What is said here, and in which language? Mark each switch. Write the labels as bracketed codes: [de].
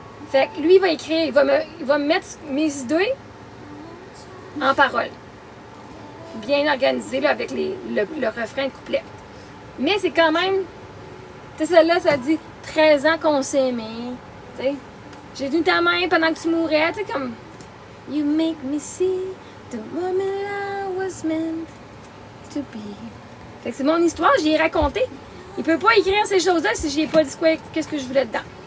[fr] Fait que lui, il va écrire, il va me mettre mes idées en paroles. Bien organisé, là, avec le refrain de couplet. Mais c'est quand même... Tu sais, celle-là, ça dit 13 ans qu'on s'aimait. Tu sais, j'ai tenu ta main pendant que tu mourais. Tu sais, comme... [en] You make me see the woman I was meant to be. [fr] Fait que c'est mon histoire, j'y ai raconté. Il peut pas écrire ces choses-là si j'y ai pas dit qu'est-ce que je voulais dedans.